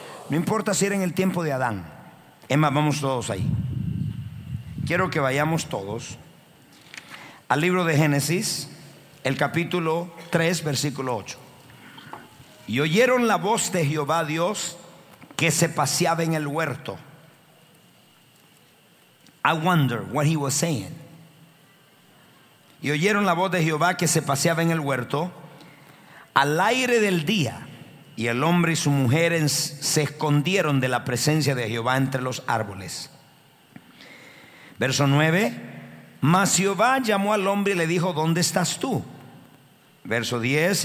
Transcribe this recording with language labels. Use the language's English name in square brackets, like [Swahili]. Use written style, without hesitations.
[Spanish] No importa si era en el tiempo de Adán. Es más, vamos todos ahí. Quiero que vayamos todos al libro de Génesis, el capítulo 3, versículo 8. Y oyeron la voz de Jehová Dios que se paseaba en el huerto. [English] I wonder what he was saying. [Spanish] Y oyeron la voz de Jehová que se paseaba en el huerto al aire del día. Y el hombre y su mujer se escondieron de la presencia de Jehová entre los árboles. Verso 9. Mas Jehová llamó al hombre y le dijo: ¿dónde estás tú? Verso 10.